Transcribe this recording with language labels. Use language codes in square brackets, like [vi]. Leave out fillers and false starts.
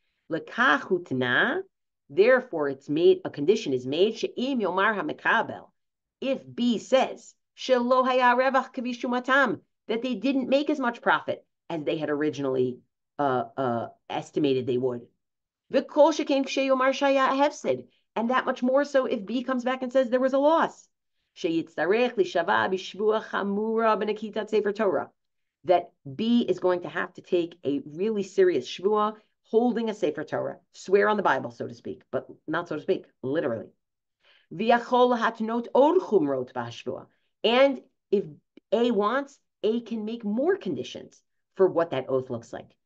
[he] לכך הותנה, [en] therefore it's made, a condition is made, [he] שאם יאמר המקבל, [en] if B says, [he] שלא היה רווח כפי שומתם, [en] that they didn't make as much profit as they had originally estimated they would. [he] וכל שכן כשיאמר שהיה ההפסד, [en] and that much more so if B comes back and says there was a loss. [he] שיצטרך להישבע בשבועה חמורה בנקיטת ספר תורה. [en] That B is going to have to take a really serious shvuah, holding a sefer Torah, swear on the Bible, so to speak, but not so to speak, literally. [he] V'yachol hatnot od chumrot b'hashvuah. [en] And if A wants, A can make more conditions for what that oath looks like.